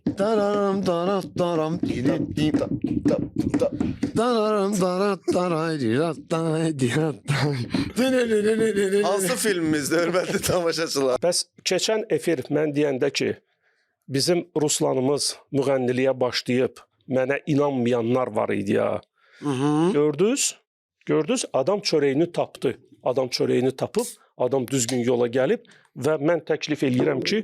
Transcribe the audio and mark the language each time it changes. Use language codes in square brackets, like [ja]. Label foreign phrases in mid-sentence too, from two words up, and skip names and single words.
[az] Dararam darat daram dirit di da da da. Dararam darat daray dirat day dirat day. Hansı filmimizdə hörmətli tamaşaçılar? Bəs keçən efir mən deyəndə ki, bizim Ruslanımız müğənniliyə başlayıb mənə inanmayanlar var idi ya. Gördünüz? Gördünüz? Adam çörəyini tapdı. Adam çörəyini tapıb, adam düzgün yola gəlib və mən təklif eləyirəm ki,